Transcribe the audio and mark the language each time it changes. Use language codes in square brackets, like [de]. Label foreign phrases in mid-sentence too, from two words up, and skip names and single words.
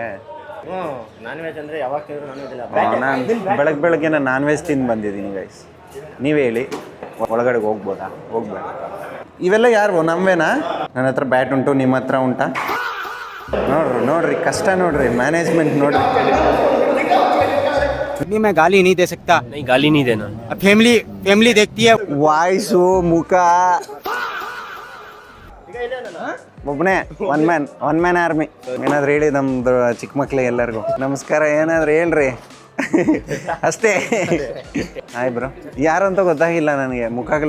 [kn] ನಾನ್ ವೆಜ್ ಅಂದ್ರೆ ಯಾವಾಗ ಕೇಳಿದ್ರು ನಾನ್ ವೆಜ್ ಇಲ್ಲ. ನಾನು ಬೆಳಗ್ಗೆ ನಾನ್ ವೆಜ್ ತಿಂದು ಬಂದಿದ್ದೀನಿ ಗೈಸ್. ನೀವೇ ಹೇಳಿ, ಒಳಗಡೆ ಹೋಗ್ಬೋದಾ? ಹೋಗ್ಬೇಡ. ಇವೆಲ್ಲ ಯಾರು ನಮ್ವೇನಾ? ನನ್ನ ಹತ್ರ ಬ್ಯಾಟ್ ಉಂಟು, ನಿಮ್ಮ ಹತ್ರ ಉಂಟಾ? ನೋಡ್ರಿ ಕಷ್ಟ ನೋಡ್ರಿ, ಮ್ಯಾನೇಜ್ಮೆಂಟ್ ನೋಡ್ರಿ. [hi] नहीं मैं गाली नहीं दे सकता. नहीं गाली नहीं देना. अब फैमिली देखती है. [kn] ವಾಯ್ಸು, ಮುಖ ಒಬ್ಬನೇ [en] one man army. [kn] ಏನಾದ್ರು ಹೇಳಿ ನಮ್ದು ಚಿಕ್ಕ ಮಕ್ಳಿಗೆ ಎಲ್ಲರಿಗೂ ನಮಸ್ಕಾರ. ಏನಾದ್ರು ಹೇಳ್ರಿ ಅಷ್ಟೇ. [en] hi bro, [kn] ಯಾರು ಅಂತ ಗೊತ್ತಾಗಿಲ್ಲ ನನಗೆ. ಮುಖಗಳು